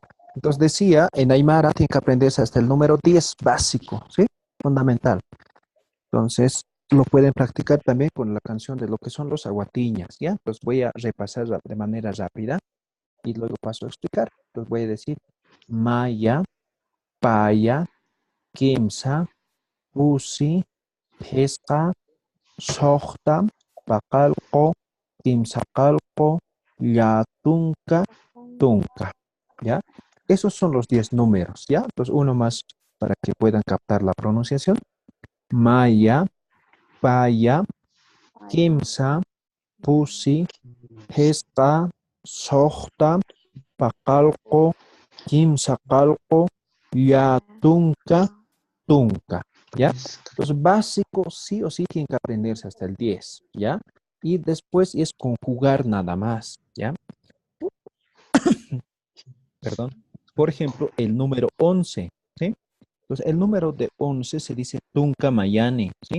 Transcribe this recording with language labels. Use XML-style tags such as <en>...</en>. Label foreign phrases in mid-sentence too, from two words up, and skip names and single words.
<es>Entonces decía, en Aymara tiene que aprenderse hasta el número 10 básico, ¿sí? Fundamental. Entonces, lo pueden practicar también con la canción de lo que son los aguatiñas, ¿ya? Entonces voy a repasar de manera rápida y luego paso a explicar. Entonces voy a decir</es> <ay>Maya, Paya, Kimsa, Pusi, Pesca, Sohta, Pacalco, Kimsacalco, Yatunca, Tunca,</ay> <es>¿ya? Esos son los 10 números, ¿ya? Entonces uno más para que puedan captar la pronunciación.</es> <ay>Maya, Paya, Kimsa, Pusi, Pesca, Sohta, Pacalco, Quimsacalco, Yatunca, Tunca,</ay> <es>¿ya? Entonces, básico, sí o sí tienen que aprenderse hasta el 10, ¿ya? Y después es conjugar nada más, ¿ya? Perdón. Por ejemplo, el número 11, ¿sí? Entonces, el número de 11 se dice</es> <ay>Tunca Mayani,</ay> <es>¿sí?</es>